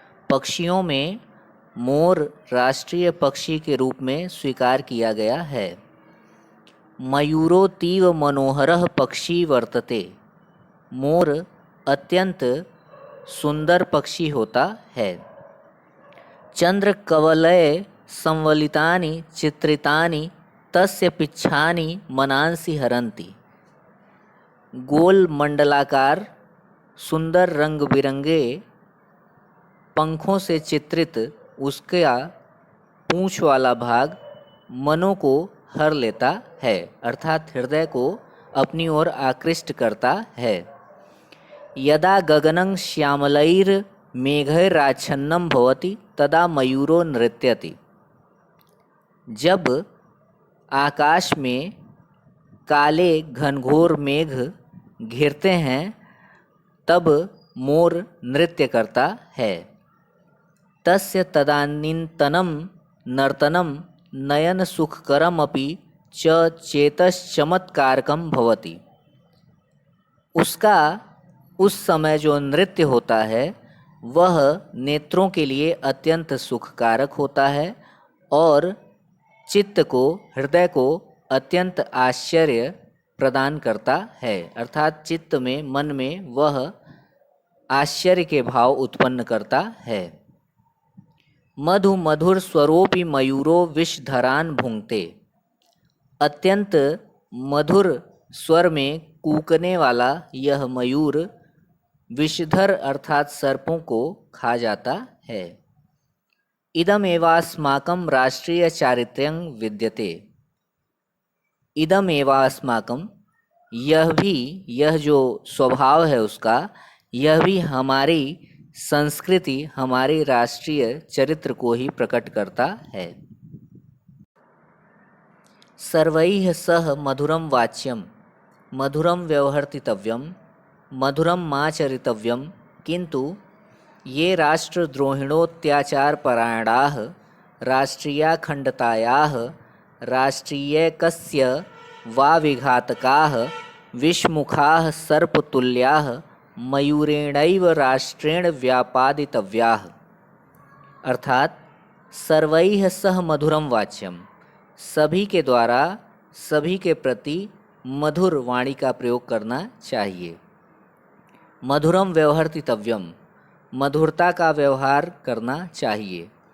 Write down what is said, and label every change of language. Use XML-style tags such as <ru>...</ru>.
<hi>पक्षियों में मोर राष्ट्रीय पक्षी के रूप में स्वीकार किया गया है।</hi> <sa>मयूरोऽतीव मनोहरः पक्षी वर्तते।</sa> <hi>मोर अत्यंत सुंदर पक्षी होता है।</hi> <sa>चंद्रकवलये संवलितानि चित्रितानि तस्य पिच्छानि मनांसि हरन्ति।</sa> <hi>गोल मंडलाकार सुंदर रंग बिरंगे पंखों से चित्रित उसका पूंछ वाला भाग मनों को हर लेता है, अर्थात हृदय को अपनी ओर आकृष्ट करता है।</hi> <sa>यदा गगनं श्यामलैर्मेघैराच्छन्नं भवति तदा मयूरो नृत्यति।</sa> <hi>जब आकाश में काले घनघोर मेघ घिरते हैं तब मोर नृत्य करता है।</hi> <sa>तस्य तदानीन्तनं नर्तनं नयन सुखकरमपि च चेतश्चमत्कारकं भवति।</sa> <hi>उसका उस समय जो नृत्य होता है वह नेत्रों के लिए अत्यंत सुखकारक होता है और चित्त को, हृदय को अत्यंत आश्चर्य प्रदान करता है, अर्थात चित्त में, मन में वह आश्चर्य के भाव उत्पन्न करता है।</hi> <sa>मधु मधुर स्वरोपि मयूरो विषधरान् भुंक्ते।</sa> <hi>अत्यंत मधुर स्वर में कूकने वाला यह मयूर विषधर अर्थात सर्पों को खा जाता है।</hi> <sa>इदमेवास्माकं राष्ट्रीय चारित्र्यं विद्यते।</sa> <hi>इदमेवास्माकं, यह भी, यह जो स्वभाव है उसका, यह भी हमारी संस्कृति, हमारे राष्ट्रीय चरित्र को ही प्रकट करता है।</hi> <sa>सर्वैः सह मधुरं वाच्यं मधुरं व्यवहर्तितव्यं मधुरं माचरितव्यं, किंतु ये राष्ट्रद्रोहिणोत्याचारपरायणाः राष्ट्रियाखण्डतायाः राष्ट्रियैक्यस्य वा विघातकाः विषमुखाः सर्पतुल्याः मयूरेणैव राष्ट्रेण व्यापादितव्याः।</sa> <hi>अर्थात</hi> <sa>सर्वैः सह मधुरम वाच्यम,</sa> <hi>सभी के द्वारा सभी के प्रति मधुर वाणी का प्रयोग करना चाहिए।</hi> <sa>मधुरम व्यवहर्तितव्यम,</sa> <hi>मधुरता का व्यवहार करना चाहिए।</hi>